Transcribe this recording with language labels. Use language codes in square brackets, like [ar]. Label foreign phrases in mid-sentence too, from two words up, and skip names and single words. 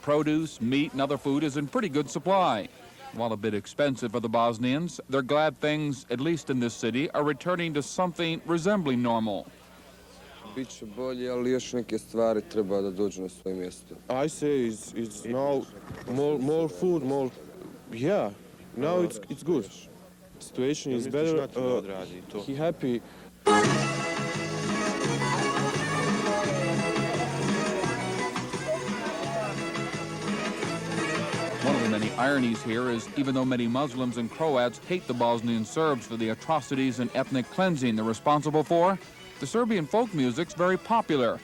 [en] Produce, meat, and other food is in pretty good supply. While a bit expensive for the Bosnians, they're glad things, at least in this city, are returning to something resembling normal. [bs] Biće bolje, ali još neke stvari treba da dođu na svoje mjesto. [en] I say it's now more food, more. Yeah, now it's good. Situation is better. He happy. One of the many ironies here is even though many Muslims and Croats hate the Bosnian Serbs for the atrocities and ethnic cleansing they're responsible for, the Serbian folk music's very popular.